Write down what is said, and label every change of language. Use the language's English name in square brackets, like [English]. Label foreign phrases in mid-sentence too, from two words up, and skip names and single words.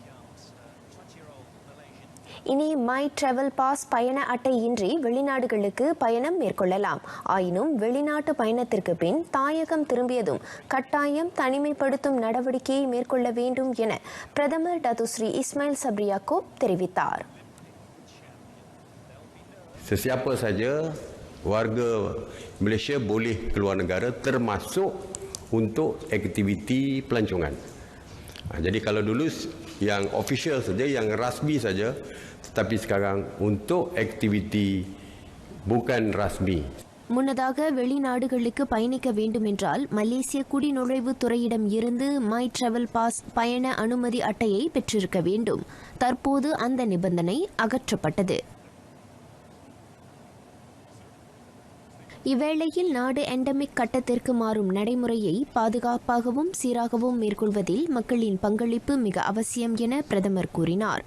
[Tamil] இனி மை டிராவல் பாஸ் பயண அட்டை இன்றி வெளிநாடுகளுக்கு பயணம் மேற்கொள்ளலாம். ஆயினும் வெளிநாட்டு பயணத்திற்கு பின் தாயகம் திரும்பியதும் கட்டாயம் தனிமைப்படுத்தும் நடவடிக்கையை மேற்கொள்ள வேண்டும் என பிரதமர் டத்துஸ்ரீ இஸ்மாயில் சப்ரி யாக்கூப் தெரிவித்தார். [Malay] Sesiapa saja warga Malaysia boleh keluar negara termasuk untuk aktiviti pelancongan. Jadi kalau dulu yang official saja, yang rasmi saja, tetapi sekarang untuk aktiviti bukan rasmi. [Tamil] முன்னதாக வெளிநாடுகளுக்கு பயணிக்க வேண்டுமென்றால் மலேசிய குடிநுழைவு துறையிடம் இருந்து மை டிராவல் பாஸ் பயண அனுமதி அட்டையை பெற்றிருக்க வேண்டும். தற்போது அந்த நிபந்தனை அகற்றப்பட்டது. இவ்வேளையில் நாடு எண்டமிக் கட்டத்திற்கு மாறும் நடைமுறையை பாதுகாப்பாகவும் சீராகவும் மேற்கொள்வதில் மக்களின் பங்களிப்பு மிக அவசியம் என பிரதமர் கூறினார்.